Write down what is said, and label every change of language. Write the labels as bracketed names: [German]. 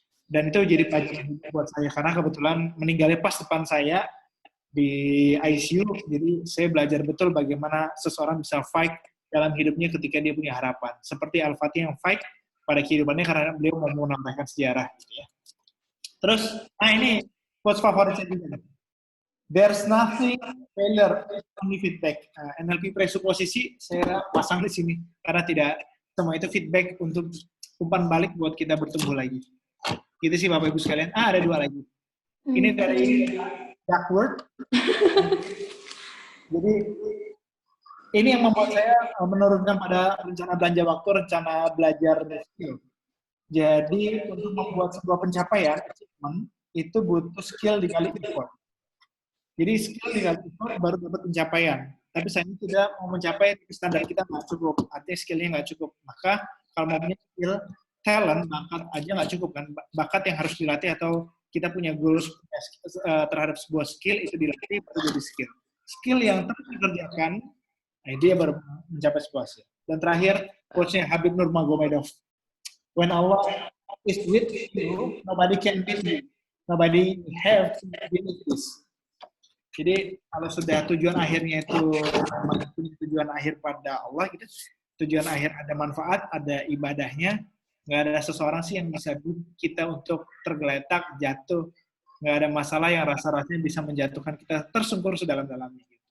[Indonesian] Dan itu jadi pelajaran buat saya karena kebetulan meninggalnya pas depan saya di ICU. Jadi saya belajar betul bagaimana seseorang bisa fight dalam hidupnya ketika dia punya harapan. Seperti Al-Fatih yang fight pada kehidupannya karena beliau mau menambahkan sejarah. Gitu ya. Terus, ini quotes favorit saya juga. [English] There's nothing failure, only feedback. [Indonesian] NLP presuposisi saya pasang di sini karena tidak semua itu feedback untuk umpan balik buat kita bertumbuh lagi. Gitu sih Bapak Ibu sekalian. Ada 2 lagi. Ini dari Duckworth. Jadi ini yang membuat saya menurunkan pada rencana belanja waktu, rencana belajar skill. Jadi untuk membuat sebuah pencapaian, achievement, itu butuh skill dikali effort. Jadi skill dikali effort baru dapat pencapaian. Tapi saya tidak mau mencapai standar kita nggak cukup, artinya skillnya nggak cukup. Maka kalau mau punya skill, talent, bakat aja nggak cukup kan. Bakat yang harus dilatih atau kita punya goals terhadap sebuah skill itu dilatih baru jadi skill. Skill yang terus dikerjakan, dia baru mencapai sebuah hasil. Dan terakhir, quotes-nya Habib Nurmagomedov. [English] When Allah is with you, nobody can beat you. Nobody have to beat this. [Indonesian] Jadi, kalau sudah tujuan akhirnya itu punya tujuan akhir pada Allah, gitu, tujuan akhir ada manfaat, ada ibadahnya, nggak ada seseorang sih yang bisa kita untuk tergeletak, jatuh, nggak ada masalah yang rasa-rasanya bisa menjatuhkan kita tersungkur sedalam-dalamnya.